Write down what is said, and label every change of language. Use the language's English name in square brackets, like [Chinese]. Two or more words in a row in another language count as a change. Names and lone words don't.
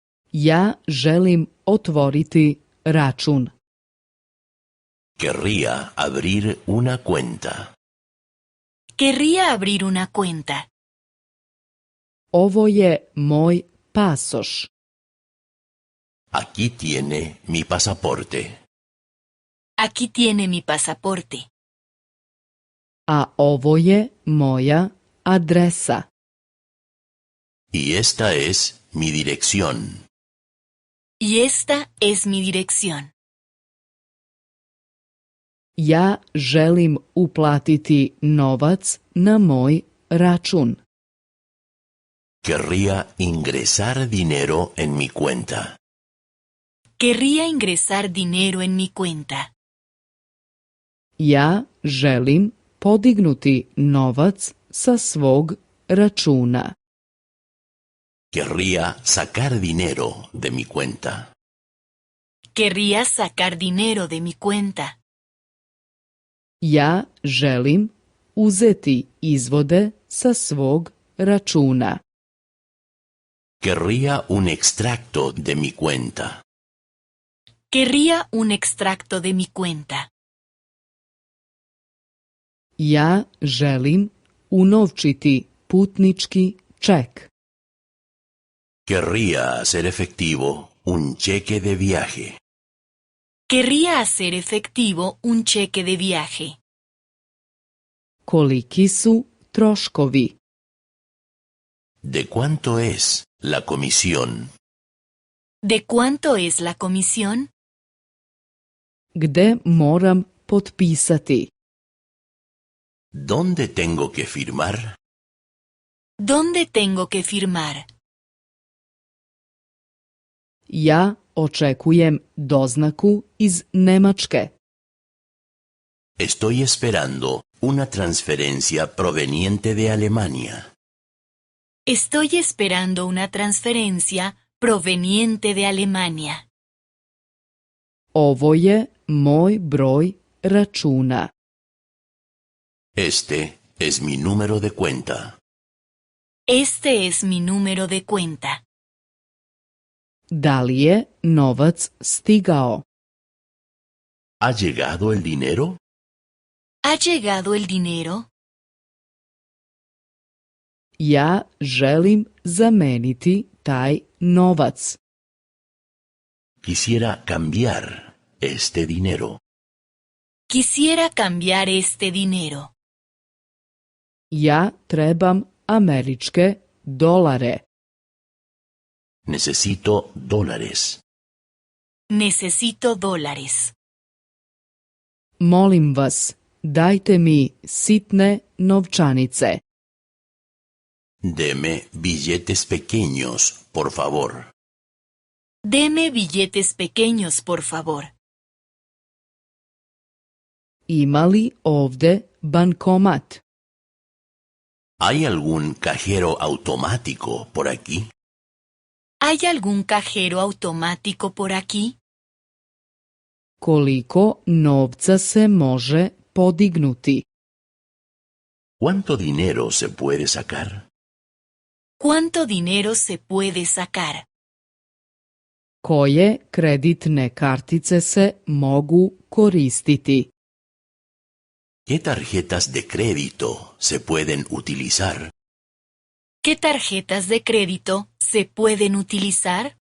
[Serbian] Ja želim otvoriti račun. [Spanish] Querría abrir una cuenta. Querría abrir una cuenta. [Serbian] Ovo je moj pasoš. [Spanish] Aquí tiene mi pasaporte. Aquí tiene mi pasaporte. [Serbian] A ovo je moja adresa. [Spanish] Y esta es mi dirección. Y esta es mi dirección. [Serbian] Ja želim uplatiti novac na moj račun. [Spanish] Querría ingresar dinero en mi cuenta. Querría ingresar dinero en mi cuenta. [Serbian] Ja želim podignuti novac sa svog računa. [Spanish] Querría sacar dinero de mi cuenta. Querría sacar dinero de mi cuenta. [Serbian] Ja želim uzeti izvode sa svog računa. [Spanish] Querría un extracto de mi cuenta. Querría un extracto de mi cuenta. [Serbian] Ja želim unovčiti putnički ček. [Spanish] Querría hacer efectivo un cheque de viaje. Querría hacer efectivo un cheque de viaje. [Serbian] Koliki su troškovi? [Spanish] ¿De cuánto es la comisión? ¿De cuánto es la comisión? [Serbian] Gde moram potpisati? [Spanish] ¿Dónde tengo que firmar? ¿Dónde tengo que firmar? [Serbian] Ja očekujem doznaku iz Nemačke. [Spanish] Estoy esperando una transferencia proveniente de Alemania. Estoy esperando una transferencia proveniente de Alemania. [Serbian] Ovo je moj broj računa. [Spanish] Este es mi número de cuenta. Este es mi número de cuenta. [Serbian] Da li je novac stigao? [Spanish] ¿Ha llegado el dinero? ¿Ha llegado el dinero? [Serbian] Ja želim zameniti taj novac. [Spanish] Quisiera cambiar este dinero. Quisiera cambiar este dinero. [Serbian] Ja trebam američke dolare. [Spanish] Necesito dólares. Necesito dólares. [Serbian] Molim vas, dajte mi sitne novčanice. [Spanish] Deme billetes pequeños, por favor. Deme billetes pequeños, por favor. [Serbian] Ima li ovde bankomat? [Spanish] ¿Hay algún cajero automático por aquí? ¿Hay algún cajero automático por aquí? [Serbian] Koliko novca se može podignuti? [Spanish] ¿Cuánto dinero se puede sacar? ¿Cuánto dinero se puede sacar? [Serbian] Koje kreditne kartice se mogu koristiti? [Spanish] ¿Qué tarjetas de crédito se pueden utilizar? ¿Qué tarjetas de crédito se pueden utilizar?